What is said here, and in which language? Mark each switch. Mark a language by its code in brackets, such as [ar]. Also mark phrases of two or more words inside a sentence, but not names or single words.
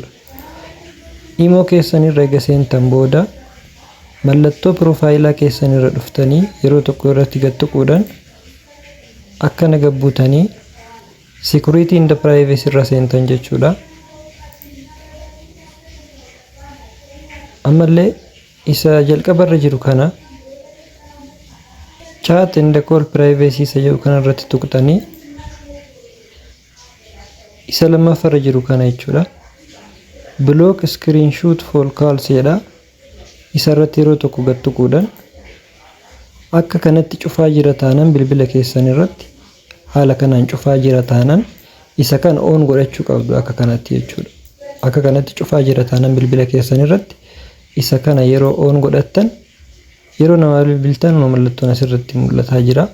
[om] Imo keessanirra eega seentan booda mallattoo profaayilaa keessanirra dhuftanii yeroo tokko irratti gattuquudhaan akkana gabbuutanii [en] security and privacy [om] irra seentan jechuudha. Ammallee isa jalqabarra jiru kana [en] chat and call privacy [om] isa jedhu kanarratti tuqxanii isa lammaffarra jiru kana jechuudha. [en] Block screenshot for calls jedha. [om] Isarratti yeroo tokko gattuquudhaan akka kanatti cufaa jira taanan bilbila keessan irratti haala kanaan cufaa jira taanan isa kana on godhachuu qabdu akka kanatti jechuudha. Akka kanatti cufaa jira taanan bilbila keessan irratti isa kana yeroo on godhattan yeroo nama bilbiltan mallattoon asirratti mul'ataa jira.